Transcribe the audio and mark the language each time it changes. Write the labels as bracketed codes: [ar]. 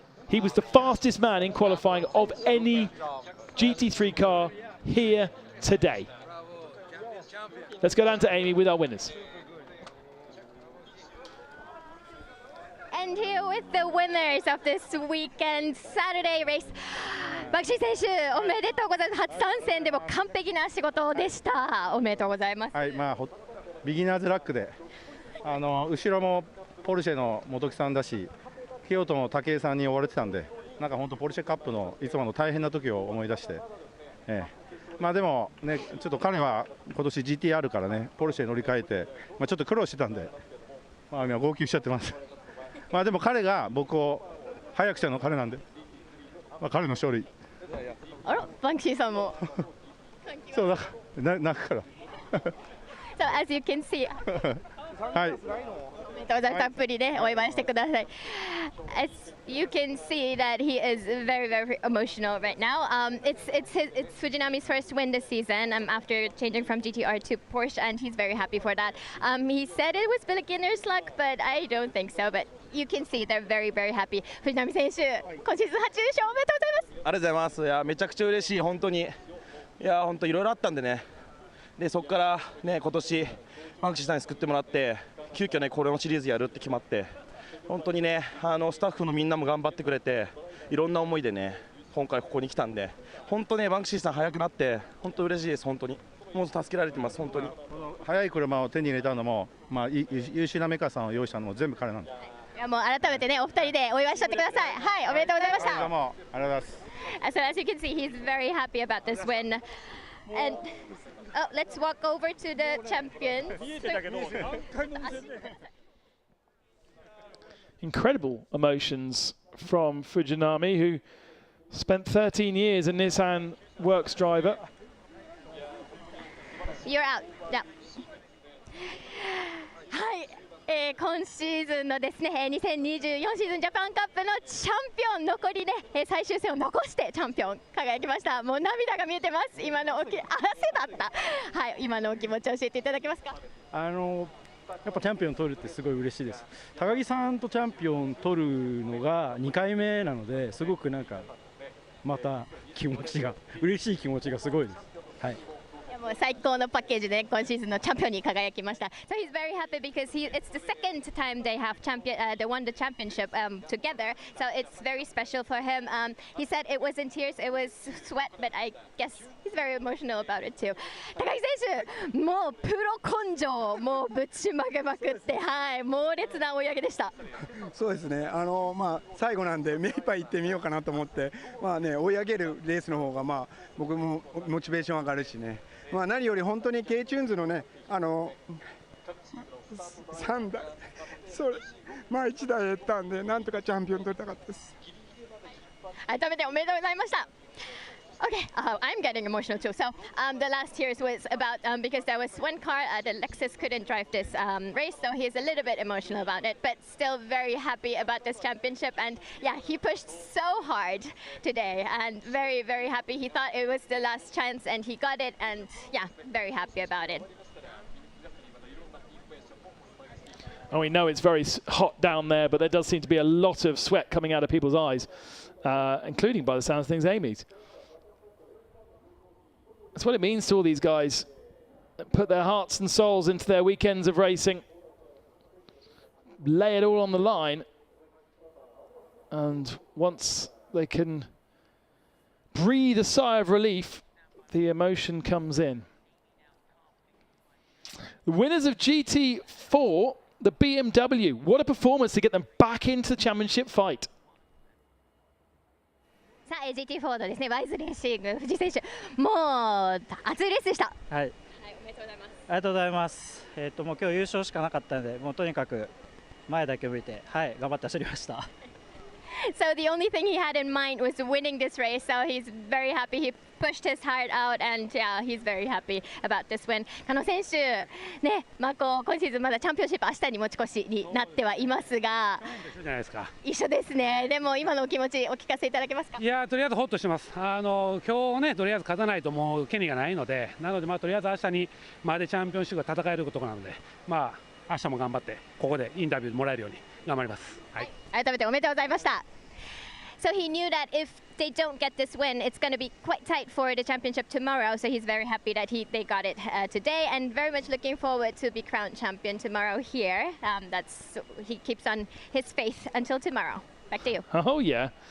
[en] He was the fastest man in qualifying of any GT3 car here today. Let's go down to Amy with our winners. And here with the winners of this weekend Saturday race. [ja] バクシー選手、おめでとうございます。初参戦でも完璧な仕事でした。おめでとうございます。はい、ビギナーズラックで、後ろもポルシェの本木さんだし、京都の武井さんに追われてたんで、なんか本当ポルシェカップのいつもの大変な時を思い出して、でもね、ちょっと彼は今年 GT あるからね、ポルシェに乗り換えて、ちょっと苦労してたんで、今号泣しちゃってます。でも彼が僕を早くしたの彼なんで、彼の勝利。あら、バンクシーさんも。そうだ、泣くから。 [en] So as you can see. [ja] はい。たっぷりでお祝いしてください。 [en] As you can see that he is very, very emotional right now. It's Fujinami's first win this season after changing from GTR to Porsche, and he's very happy for that. He said it was beginner's luck, but I don't think so. But you can see they're very, very happy. [ja] 藤波選手、今シーズン初優勝おめでとうございます。ありがとうございます。いや、めちゃくちゃ嬉しい、本当に。いや、本当いろいろあったんでね。で、そこからね、今年バンクシーさんに救ってもらって。急遽ね、これのシリーズやるって決まって、本当にね、スタッフのみんなも頑張ってくれて、いろんな思いでね、今回ここに来たんで、本当ね、バンクシーさん早くなって、本当嬉しいです、本当に。もう助けられてます、本当に。速い車を手に入れたのも、優秀なメーカーさんを用意したのも全部彼なんで。いや、もう改めてね、お二人でお祝いしちゃってください。はい、おめでとうございました。どうもありがとうございます。 [en] So as you can see, he's very happy about this win. And let's walk over to the champions. Incredible emotions from Fujinami, who spent 13 years a Nissan Works driver. You're out. Yeah. [ja] はい。今シーズンのですね、2024シーズンジャパンカップのチャンピオン、残りね、最終戦を残してチャンピオン輝きました。もう涙が見えてます。今の汗だった。はい、今のお気持ちを教えていただけますか。やっぱチャンピオン取るってすごい嬉しいです。高木さんとチャンピオン取るのが2回目なので、すごくなんかまた気持ちが嬉しい気持ちがすごいです。はい。もう最高のパッケージで今シーズンのチャンピオンに輝きました。 [en] So he's very happy because it's the second time they have they won the championship together. So it's very special for him. He said it wasn't tears, it was sweat, but I guess he's very emotional about it too. [ja] 高木選手、もうプロ根性もうぶちまけまくって、はい、猛烈な追い上げでした。そうですね。最後なんで目いっぱい行ってみようかなと思って、追い上げるレースの方が僕もモチベーション上がるしね。何より本当に K チューンズのね、3台、それ、1台減ったんで、なんとかチャンピオン取りたかったです。改めておめでとうございました。 [en] Okay, I'm getting emotional too. So the last year's was about because there was one car, the Lexus couldn't drive this race, so he's a little bit emotional about it, but still very happy about this championship. And yeah, he pushed so hard today, and very, very happy. He thought it was the last chance, and he got it, and yeah, very happy about it. And we know it's very hot down there, but there does seem to be a lot of sweat coming out of people's eyes, including, by the sounds of things, Amy's. That's what it means to all these guys that put their hearts and souls into their weekends of racing, lay it all on the line, and once they can breathe a sigh of relief, the emotion comes in. The winners of GT4, the BMW. What a performance to get them back into the championship fight. [ja] さあ GT4 のですね、ワイズレーシング藤井選手、もう熱いレースでした。はい。おめでとうございます。ありがとうございます。もう今日優勝しかなかったので、もうとにかく前だけ向いて、はい、頑張って走りました。 [en] So the only thing he had in mind was winning this race. So he's very happy. He pushed his heart out, and yeah, he's very happy about this win. [ja] 加野選手、ね、今シーズンまだチャンピオンシップ明日に持ち越しになってはいますが、一緒じゃないですか。一緒ですね。でも今のお気持ちお聞かせいただけますか。いやとりあえずホッとしてます。今日ねとりあえず勝たないともう権利がないので、なのでとりあえず明日にまでチャンピオンシップが戦えることなので、明日も頑張ってここでインタビューもらえるように頑張ります。はい。改めておめでとうございました。 [en] So he knew that if they don't get this win, it's going to be quite tight for the championship tomorrow. So he's very happy that they got it today, and very much looking forward to be crowned champion tomorrow here. He keeps on his faith until tomorrow. Back to you. Oh yeah.